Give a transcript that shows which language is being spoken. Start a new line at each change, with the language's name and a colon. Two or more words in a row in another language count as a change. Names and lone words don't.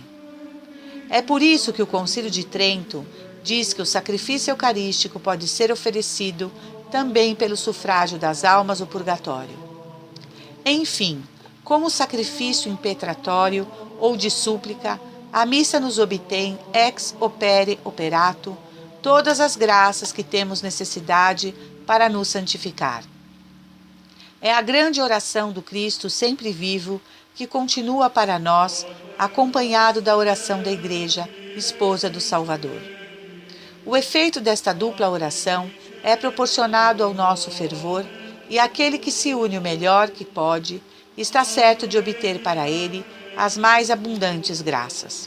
Portuguese: É por isso que o Concílio de Trento diz que o sacrifício eucarístico pode ser oferecido também pelo sufrágio das almas do purgatório. Enfim, como sacrifício impetratório ou de súplica, a missa nos obtém
Latin: ex opere operato
Portuguese: todas as graças que temos necessidade para nos santificar. É a grande oração do Cristo sempre vivo que continua para nós, acompanhado da oração da Igreja, esposa do Salvador. O efeito desta dupla oração é proporcionado ao nosso fervor, e aquele que se une o melhor que pode está certo de obter para ele as mais abundantes graças.